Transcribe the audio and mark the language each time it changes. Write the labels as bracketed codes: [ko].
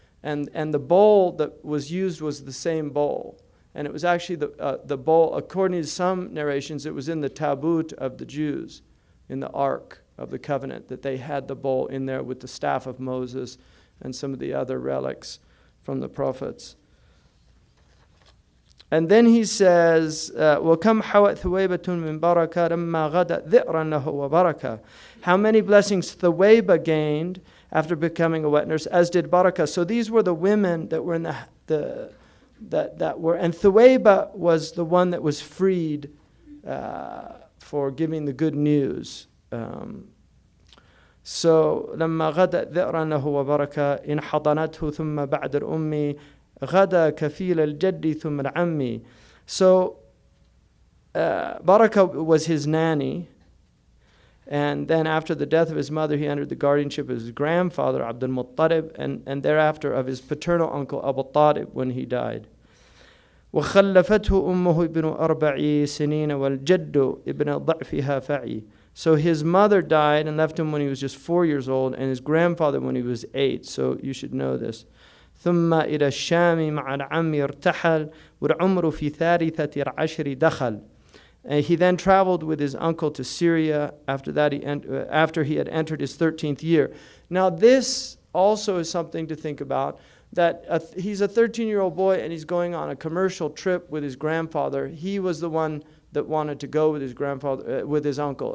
[en] And the bowl that was used was the same bowl. And it was actually the bowl, according to some narrations, it was in the tabut of the Jews, in the Ark of the Covenant, that they had the bowl in there with the staff of Moses and some of the other relics from the prophets. And then he says, [ar] وَكَمْ حَوَتْ ثُوَيْبَةٌ مِّن بَرَكَةٍ لَمَّا غَدَتْ ذِئْرًا لَهُ وَبَرَكَةً. [en] How many blessings Thuwayba gained after becoming a wet nurse, as did Barakah. So these were the women that were in that were, and Thuwayba was the one that was freed for giving the good news. So [ar] لما غدت ذئرا له وبركة إن حضنته ثم بعد الأم غدا كفيل الجد ثم العم. [en] So Barakah was his nanny, and then after the death of his mother he entered the guardianship of his grandfather Abdul-Muttalib, and thereafter of his paternal uncle Abu Talib when he died. [ar] وخلفته أمه ابن 4 سنين والجد ابن ضعفها فعي. [en] So his mother died and left him when he was just 4 years old, and his grandfather when he was 8. So you should know this. [ar] ثم إلى الشام مع العم ارتحل والعمر في ثالثة العشر دخل. [en] He then traveled with his uncle to Syria. After that, after he had entered his 13th year. Now, this also is something to think about, that he's a 13-year-old boy and he's going on a commercial trip with his grandfather. He was the one that wanted to go with his grandfather, with his uncle.